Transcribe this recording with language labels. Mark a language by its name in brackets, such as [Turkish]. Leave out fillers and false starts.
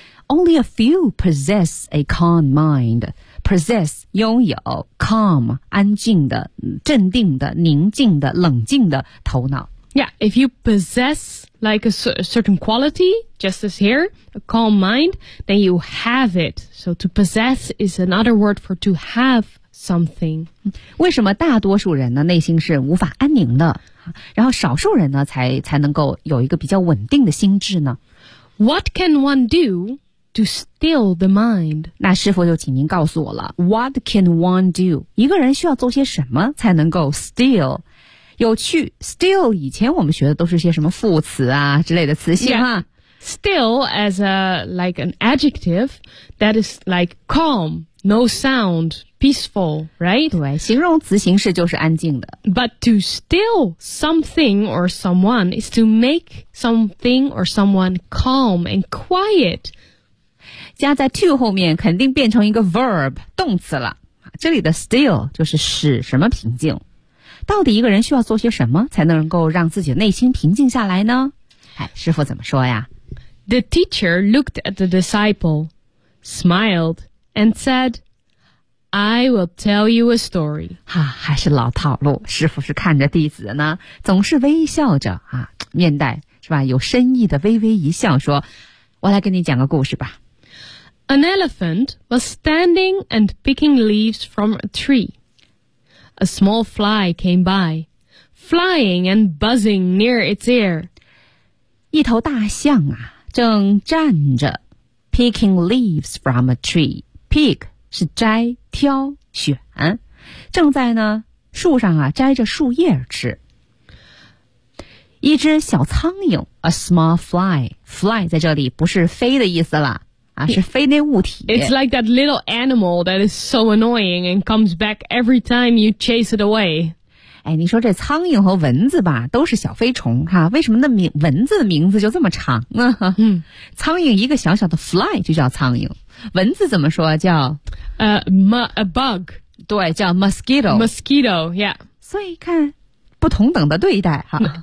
[English] Only a few possess a calm mind. Possess [Chinese] 拥有 [English] calm [Chinese] 安静的、镇定的、宁静的、冷静的头脑。 [English] Yeah, if you possess like a certain quality, just as here, a calm mind, then you have it. So to possess is another word for to have something. [Chinese] 为什么大多数人呢内心是无法安宁的，然后少数人呢才能够有一个比较稳定的心智呢？ [English] What can one do to still the mind? [Chinese] 那师傅就请您告诉我了。 [English] What can one do? [Chinese] 一个人需要做些什么才能够 still? 有趣 ,still, 以前我们学的都是些什么副词啊之类的词性啊。 [English] Yeah. Still as a, like an adjective that is like calm, no sound, peaceful, right? [Chinese] 对，形容词形式就是安静的。 [English] But to still something or someone is to make something or someone calm and quiet. [Chinese] 加在 to 后面肯定变成一个 verb 动词了，这里的 still 就是使什么平静。到底一个人需要做些什么才能够让自己内心平静下来呢？哎，师父怎么说呀？ [English] The teacher looked at the disciple, smiled, and said, I will tell you a story. [Chinese] 哈、啊，还是老套路，师父是看着弟子呢，总是微笑着啊，面带是吧，有深意的微微一笑，说我来跟你讲个故事吧。 [English] An elephant was standing and picking leaves from a tree. A small fly came by, flying and buzzing near its ear. [Chinese] 一头大象啊，正站着 [English] picking leaves from a tree. [Chinese] Pick 是摘、挑、选，正在呢树上啊摘着树叶吃。一只小苍蝇 ， [English] a small fly. [Chinese] Fly 在这里不是飞的意思了。啊，是飞那物体。 [English] It's like that little animal that is so annoying and comes back every time you chase it away. [Chinese] 哎，你说这苍蝇和蚊子吧，都是小飞虫哈、啊，为什么那蚊子的名字就这么长呢？苍蝇一个小小的 fly 就叫苍蝇，蚊子怎么说叫？ [English] a bug. [Chinese] 对，叫 mosquito. [English] Mosquito, yeah. [Chinese] 所以看，不同等的对待哈。